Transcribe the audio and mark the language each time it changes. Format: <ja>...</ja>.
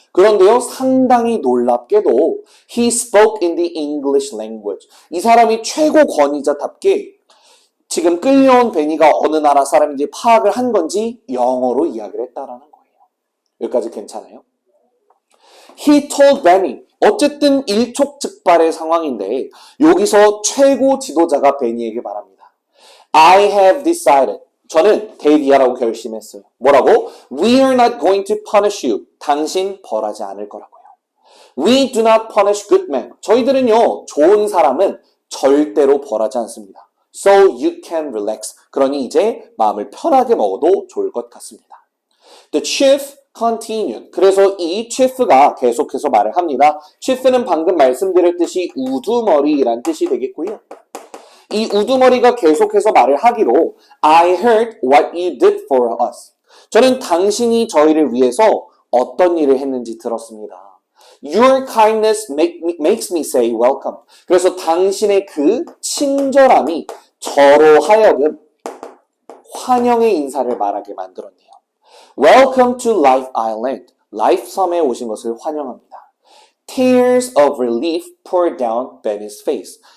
<ko>그런데요, 상당히 놀랍게도</ko> <en>he spoke in the English language.</en> <ko>이 사람이 최고 권위자답게 지금 끌려온 베니가 어느 나라 사람인지 파악을 한 건지 영어로 이야기를 했다라는 거예요. 여기까지 괜찮아요?</ko> <en>He told Benny.</en> <ko>어쨌든 일촉즉발의 상황인데 여기서 최고 지도자가 베니에게 말합니다.</ko> <en>I have decided.</en> <ko>저는 데디아라고 결심했어요. 뭐라고?</ko> <en>We are not going to punish you.</en> <ko>당신 벌하지 않을 거라고요.</ko> <en>We do not punish good men.</en> <ko>저희들은요, 좋은 사람은 절대로 벌하지 않습니다.</ko> <en>So you can relax.</en> <ko>그러니 이제 마음을 편하게 먹어도 좋을 것 같습니다.</ko> <en>The chief continued.</en> <ko>그래서 이 chief가 계속해서 말을 합니다. chief는 방금 말씀드렸듯이 우두머리란 뜻이 되겠고요. 이 우두머리가 계속해서 말을 하기로</ko> <en>I heard what you did for us.</en> <ko>저는 당신이 저희를 위해서 어떤 일을 했는지 들었습니다.</ko> <en>Your kindness makes me say welcome.</en> <ko>그래서 당신의 그 친절함이 저로 하여금 환영의 인사를 말하게 만들었네요.</ko> <en>Welcome to Life Island.</en> <ko>라이프 섬에 오신 것을 환영합니다.</ko> <en>Tears of relief poured down Benny's face.</en>